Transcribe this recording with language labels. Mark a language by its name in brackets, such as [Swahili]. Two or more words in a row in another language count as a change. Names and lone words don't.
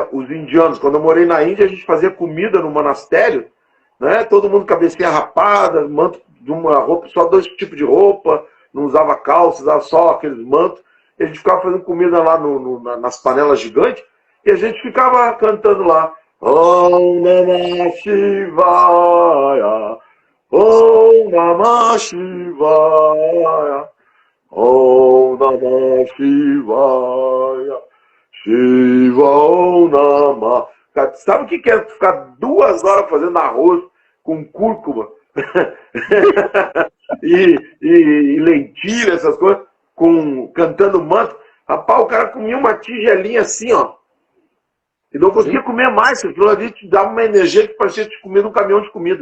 [Portuguese] Os indianos, quando eu morei na Índia, a gente fazia comida no monastério, né? Todo mundo cabecinha rapada, manto de uma roupa, só 2 tipos de roupa, não usava calça, usava só aqueles mantos. E a gente ficava fazendo comida lá nas panelas gigantes, e a gente ficava cantando lá. [Sanskrit] ॐ नमः शिवाय, ॐ नमः शिवाय, ॐ नमः शिवाय, शिव ॐ नमः. [Portuguese] Sabe o que é ficar 2 horas fazendo arroz com cúrcuma e lentilha, essas coisas, cantando manto? Rapaz, o cara comia uma tigelinha assim, ó. E não conseguia comer mais, porque aquilo ali te dava uma energia que parecia te comer num caminhão de comida.